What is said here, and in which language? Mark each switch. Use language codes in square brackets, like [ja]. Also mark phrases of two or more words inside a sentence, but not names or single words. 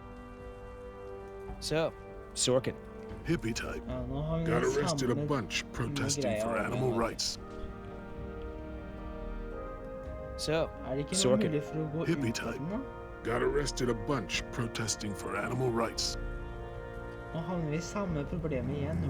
[en] So, Sorkin. Hippie type. Got arrested a bunch protesting for animal rights. So, Sorkin. Hippie type. Got arrested a bunch protesting for animal rights. [no] Nå havner vi i samme problem igjen nå.